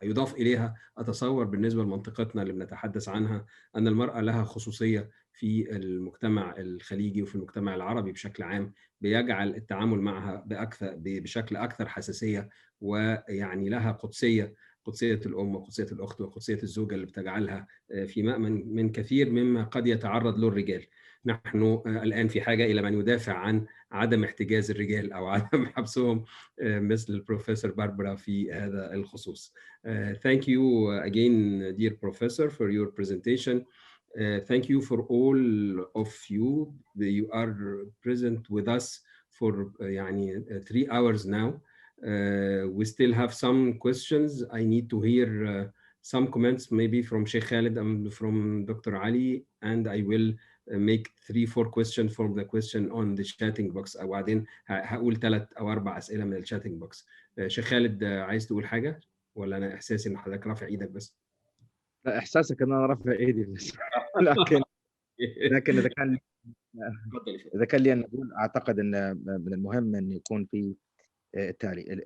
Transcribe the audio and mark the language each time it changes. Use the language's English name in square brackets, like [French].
[Arabic] يضاف إليها أتصور بالنسبة لمنطقتنا اللي بنتحدث عنها أن المرأة لها خصوصية في المجتمع الخليجي وفي المجتمع العربي بشكل عام بيجعل التعامل معها بشكل أكثر حساسية، ويعني لها قدسية الأم وقدسية الأخت وقدسية الزوجة اللي بتجعلها في مأمن من كثير مما قد يتعرض له الرجال. نحن الآن في حاجة إلى من يدافع عن عدم احتجاز الرجال أو عدم حبسهم مثل البروفيسور باربرا في هذا الخصوص. [English] Thank you again, dear professor, for your presentation. Thank you for all of you. You are present with us for 3 hours now. We still have some questions. I need to hear some comments maybe from Sheikh Khalid and from Dr. Ali, and I will make 3-4 questions from the question on the chatting box. [Arabic] وبعدين هقول 3 أو 4 أسئلة من الشاتنج بوكس. شيخ خالد عايز تقول حاجة ولا أنا إحساسي إن حضرتك رافع إيدك بس؟ لا، إحساسك إن أنا رافع إيدي بس. لكن إذا كان لي أن أقول، أعتقد أن من المهم أن يكون في التالي.